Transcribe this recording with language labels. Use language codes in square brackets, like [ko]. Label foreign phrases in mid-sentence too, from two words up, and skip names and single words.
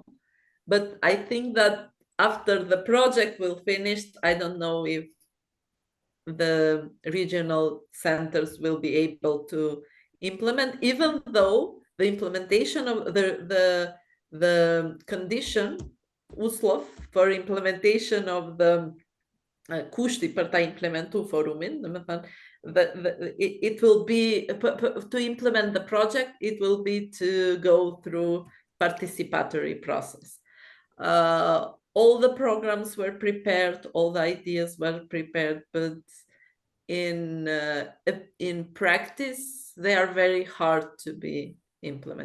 [en] But I think that after the project will finish, I don't know if the regional centers will be able to implement, even though the implementation of the condition uslov for implementation of the custi [sq] për ta implementu forumin, [en] it will be to implement the project, it will be to go through participatory process. All the programs were prepared, all the ideas were prepared, but in practice, they are very hard to be implemented.